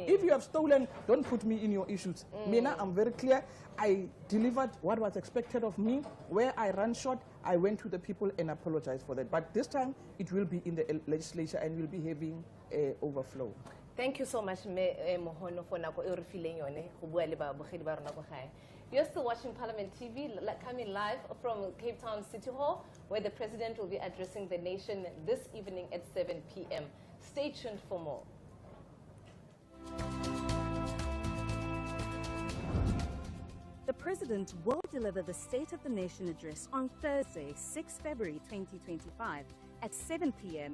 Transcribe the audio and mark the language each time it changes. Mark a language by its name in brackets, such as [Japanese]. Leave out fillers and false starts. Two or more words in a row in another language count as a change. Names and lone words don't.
[English] If you have stolen, don't put me in your issues. Mena, I'm very clear. I delivered what was expected of me. Where I ran short, I went to the people and apologized for that. But this time, it will be in the legislature and we'll be having overflow. Thank you so much, Mohono, for [Tswana] nako e re fileng yone go bua le babogedi ba rona go gae. [English] You're still watching Parliament TV, coming live from Cape Town City Hall, where the President will be addressing the nation this evening at 7 p.m. Stay tuned for more. The President will deliver the State of the Nation address on Thursday, 6 February 2025 at 7 p.m.